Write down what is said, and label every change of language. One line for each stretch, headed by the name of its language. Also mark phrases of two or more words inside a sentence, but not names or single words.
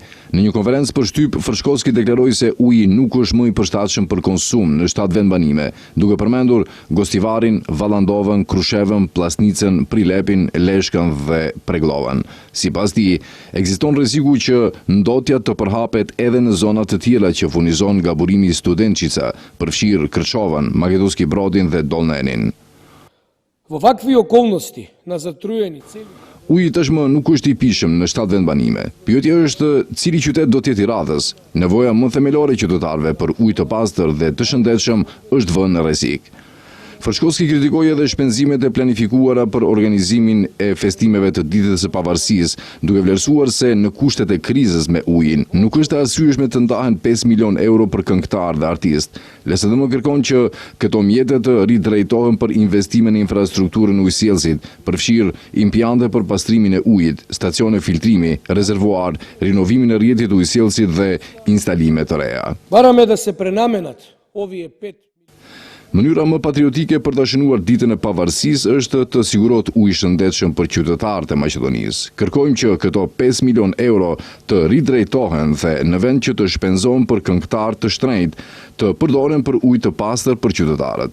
Albanian: Në një konferencë për shtyp, Frshkovski deklaroi se uji nuk është më i përshtatshëm për konsum në 7 vendbanime, duke përmendur Gostivarin, Vallandovën, Krushevën, Plasnicën, Prilepin, Leshkën dhe Preglovën. Sipas tij, ekziston rreziku që ndotja të përhapet edhe në zonat të tjera që furnizon nga burimi Studenčica, përfshirë Kërçovën, Makedonski Brodin dhe Dolnenin.
Macedonian: Во вакви околности на затруени цели.
Albanian: Uji tashmë nuk është i pishëm në 7 vendbanime. Pyetja është cili qytet do të jetë i radhës. Nevoja më themelore e qytetarëve për ujë të pastër dhe të shëndetshëm është vënë në rrezik. Frshkovski kritikoi edhe shpenzimet e planifikuara për organizimin e festimeve të ditës së pavarësisë, duke vlerësuar se në kushtet e krizës me ujin nuk është e arsyeshme të ndahen 5 milion euro për këngëtar dhe artist. LSDM kërkon që këto mjete të ridrejtohen për investime në infrastrukturën ujësjellësit, përfshirë impiante për pastrimin e ujit, stacione filtrimi, rezervuar, rinovimin e rrjetit ujësjellësit dhe instalime të reja.
Macedonian: Бараме да се пренamenat овие 5.
Albanian: Mënyra më patriotike për të shënuar ditën e pavarësisë është të sigurohet ujë i shëndetshëm për qytetarët e Maqedonisë. Kërkojmë që këto 5 milion euro të ridrejtohen dhe në vend që të shpenzohen për këngëtar të shtrenjtë, të përdoren për ujë të pastër për qytetarët.